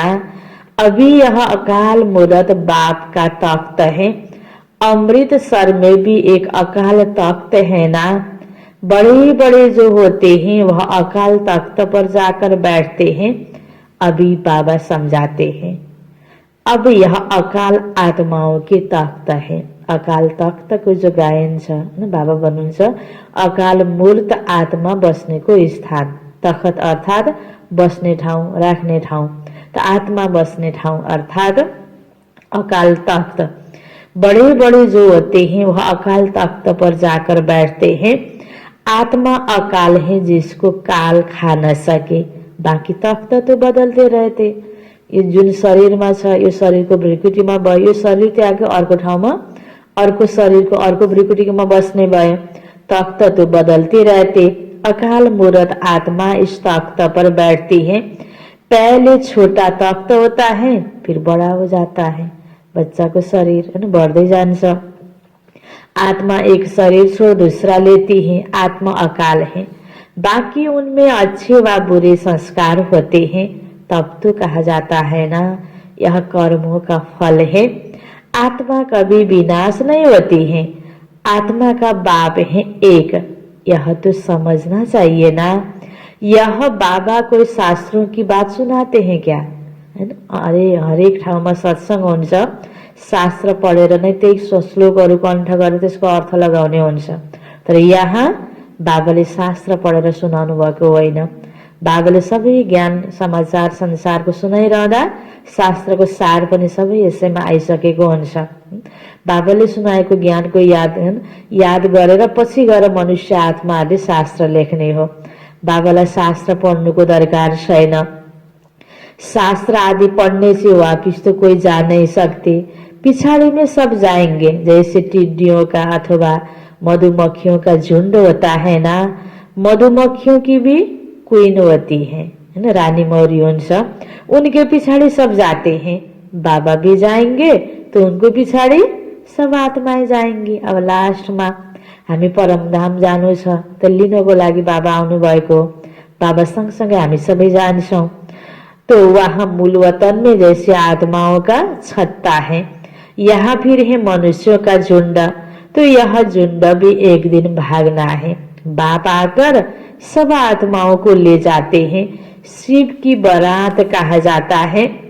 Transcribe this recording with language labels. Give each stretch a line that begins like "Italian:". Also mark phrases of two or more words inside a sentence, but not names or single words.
Hindi: अभी यह अकाल मूरत बाप का तख्त है, अमृतसर में भी एक अकाल तख्त है ना। बड़े बड़े जो होते हैं वह अकाल तख्त पर जाकर बैठते हैं, अभी बाबा समझाते हैं। अब यह अकाल आत्माओं के तख्त है।
Nepali: अकाल तख्तको जो गायन छ बाबा भन्नुहुन्छ, अकाल मूर्त आत्मा बस्नेको स्थान, तख्त अर्थात बस्ने ठाउँ राख्ने ठाउँ, त आत्मा बस्ने ठाउँ अर्थात अकाल तख्त।
Hindi: बड़े बड़े जो होते हैं वह अकाल तख्त पर जाकर बैठते हैं। आत्मा अकाल है जिसको काल खा न सके, बाँकी तख्त तो बदलते रहते।
Nepali: यो जुन शरीरमा छ यो शरीरको भ्रिकुटीमा भयो, यो शरीर त्याग्यो अर्को ठाउँमा अर्को शरीरको अर्को भ्रिकुटीमा बस्ने भयो,
Hindi: तख्त तो बदलते रहते। अकाल मूरत आत्मा इस तख्त पर बैठती है। पहले छोटा तख्त होता है फिर बड़ा हो जाता है।
Nepali: बच्चाको शरीर हैन बढ्दै जान्छ।
Hindi: आत्मा एक शरीर छोड़ दूसरा लेती है, आत्मा अकाल है। बाकी उनमें अच्छे व बुरे संस्कार होते हैं, तब तो कहा जाता है ना यह कर्मों का फल है। आत्मा कभी विनाश नहीं होती है, आत्मा का बाप है एक, यह तो समझना चाहिए ना। यह बाबा कोई शास्त्रों की बात सुनाते हैं क्या,
Nepali: हैन। अरे हरेक ठाउँमा सत्संग हुन्छ, शास्त्र पढेर नै त्यही श्लोकहरू कण्ठ गरेर त्यसको अर्थ लगाउने हुन्छ। तर यहाँ बाबाले शास्त्र पढेर सुनाउनु भएको होइन। बाबाले सबै ज्ञान समाचार संसारको सुनाइरहँदा शास्त्रको सार पनि सबै यसैमा आइसकेको हुन्छ। बाबाले सुनाएको ज्ञानको याद गरेर पछि गएर मनुष्य आत्माहरूले शास्त्र लेख्ने हो। बाबालाई शास्त्र पढ्नुको दरकार छैन।
Hindi: शास्त्र आदि पढ़ने से वापिस तो कोई जा नहीं सकते, पिछाड़ी में सब जाएंगे। जैसे टिड्डियों का अथवा मधुमक्खियों का झुंड होता है ना, मधुमक्खियों की भी क्वीन होती है है ना, रानी मौरी सब उनके पिछाड़ी सब जाते हैं। बाबा भी जाएंगे तो उनको पिछाड़ी सब आत्माएं जाएंगी।
Nepali: अब लास्टमा हामी परमधाम जानु छ त लिनको लागि बाबा आउनु भएको, बाबा सँगसँगै हामी सबै जान्छौं।
Hindi: तो वहां मूल वतन में जैसे आत्माओं का छत्ता है, यहाँ फिर है मनुष्यों का झुंड। तो यह झुंड भी एक दिन भागना है। बाप आकर सब आत्माओं को ले जाते हैं। शिव की बारात कहा जाता है।